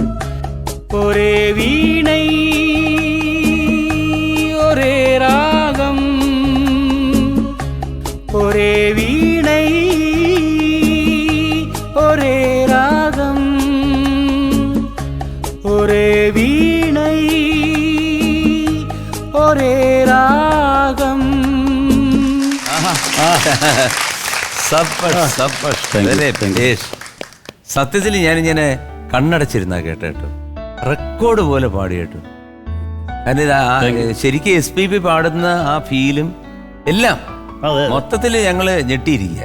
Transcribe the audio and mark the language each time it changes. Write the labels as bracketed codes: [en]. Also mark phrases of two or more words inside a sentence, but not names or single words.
[ta] ஒரே வீணை ஒரே ராகம், ஒரே வீணை ஒரே ராகம், ஒரே வீணை ஒரே ராகம். [ml] സത്യത്തിൽ ഞാനിങ്ങനെ കണ്ണടച്ചിരുന്ന കേട്ടോ, റെക്കോർഡ് പോലെ പാടി കേട്ടോ. കാരണം ശരിക്കും SPB പാടുന്ന ആ ഫീലും എല്ലാം മൊത്തത്തിൽ ഞങ്ങള് ഞെട്ടിയിരിക്കുക.